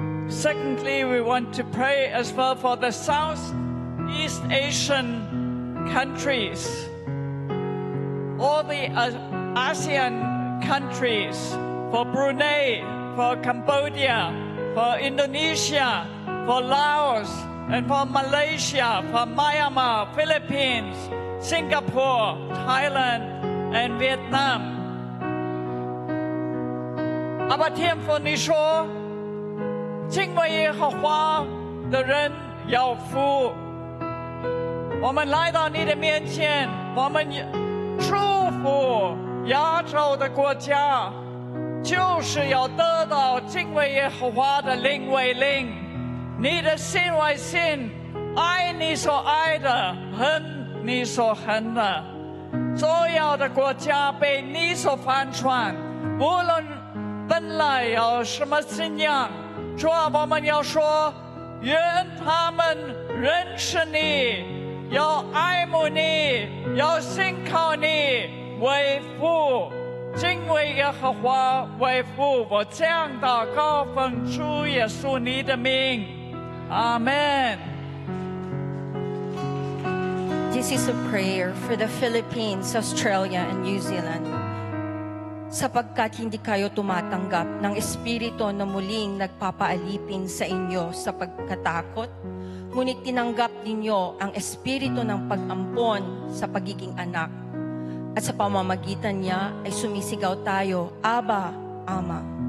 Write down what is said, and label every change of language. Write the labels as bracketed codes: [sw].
[en] Secondly, we want to pray as well for the Southeast Asian countries, all the ASEAN countries, for Brunei, for Cambodia, for Indonesia, for Laos, and for Malaysia, for Myanmar, Philippines, Singapore, Thailand, and Vietnam. [zh] aber天父，你说，敬畏耶和华的人有福。我们来到你的面前，我们祝福亚洲的国家，就是要得到敬畏耶和华的灵为灵，你的心为心，爱你所爱的，恨你所恨的。所有的国家被你所翻转，无论本来有什么信仰，主啊，我们要说，愿他们认识你，要爱慕你，要信靠你为父，敬畏耶和华为父。我这样祷告，奉主耶稣你的名，阿门。 [en] This is a prayer for the Philippines, Australia, and New Zealand. [tl] Sapagkat hindi kayo tumatanggap ng espiritu na muling nagpapaalipin sa inyo sa pagkatakot, ngunit tinanggap ninyo ang espiritu ng pag-ampon sa pagiging anak. At sa pamamagitan niya ay sumisigaw tayo, Aba, Ama.